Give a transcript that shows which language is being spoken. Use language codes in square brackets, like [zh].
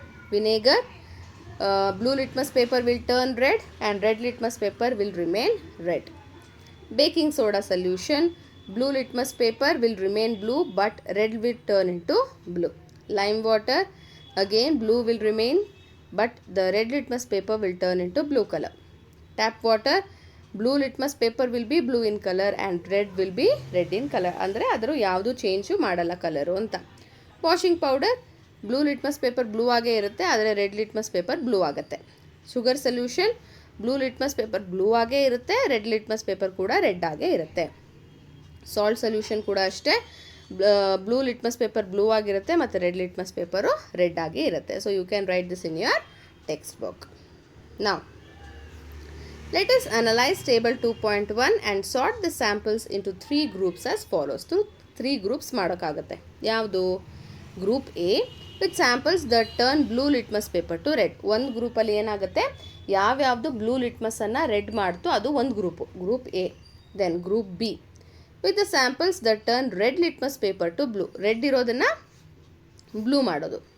[en] Vinegar, blue litmus paper will turn red and red litmus paper will remain red. Baking soda solution, blue litmus paper will remain blue but red will turn into blue. Lime water, again blue will remain but the red litmus paper will turn into blue color. Tap water, blue litmus paper will be blue in colour and red will be red in colour. [kn] ಅಂದರೆ ಅದರ ಯಾವುದು change ಮಾಡಲ್ಲ colour ಅಂತ. Washing powder, blue litmus paper blue ಆಗೇ ಇರುತ್ತೆ, ಆದರೆ red litmus paper blue ಆಗುತ್ತೆ. Sugar solution, blue litmus paper blue ಆಗೇ ಇರುತ್ತೆ, ರೆಡ್ ಲಿಟ್ಮಸ್ ಪೇಪರ್ ಕೂಡ ರೆಡ್ ಆಗೇ ಇರುತ್ತೆ. ಸಾಲ್ಟ್ ಸೊಲ್ಯೂಷನ್ ಕೂಡ ಅಷ್ಟೇ, ಬ್ಲೂ ಲಿಟ್ಮಸ್ ಪೇಪರ್ ಬ್ಲೂ ಆಗಿರುತ್ತೆ ಮತ್ತು ರೆಡ್ ಲಿಟ್ಮಸ್ ಪೇಪರು ರೆಡ್ ಆಗಿ ಇರುತ್ತೆ. [en] So you can write this in your textbook. Now, let us analyze table 2.1 and sort the samples into 3 groups as follows. So, 3 groups [kn] ಮಾಡೋಕ್ಕಾಗುತ್ತೆ. ಯಾವುದು? [en] Group A with samples that turn blue litmus paper to red. [kn] ಒಂದು ಗ್ರೂಪಲ್ಲಿ ಏನಾಗುತ್ತೆ, ಯಾವ್ಯಾವುದು blue ಲಿಟ್ಮಸನ್ನು red ಮಾಡ್ತು ಅದು ಒಂದು group, group A. [en] then group B with the samples that turn red litmus paper to blue, [kn] red ಇರೋದನ್ನು ಬ್ಲೂ ಮಾಡೋದು.